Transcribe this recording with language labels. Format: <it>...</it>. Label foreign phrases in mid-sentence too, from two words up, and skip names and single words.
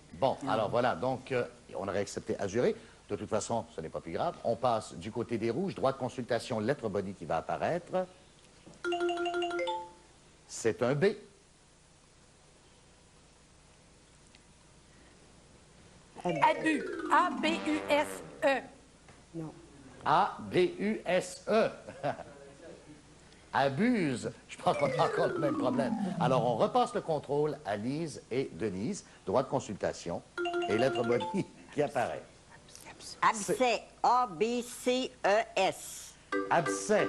<fr>bon, alors voilà, donc on aurait accepté azuré. De toute façon, ce n'est pas plus grave. On passe du côté des rouges, droit de consultation, lettre body qui va apparaître. C'est un B. Abus. A-B-U-S-E. Non. A-B-U-S-E. Abuse. Je pense qu'on a encore le même problème. Alors, on repasse le contrôle à Lise et Denise. Droit de consultation. Et lettre body qui apparaît. Abcès. A-B-C-E-S. Abcès.</fr>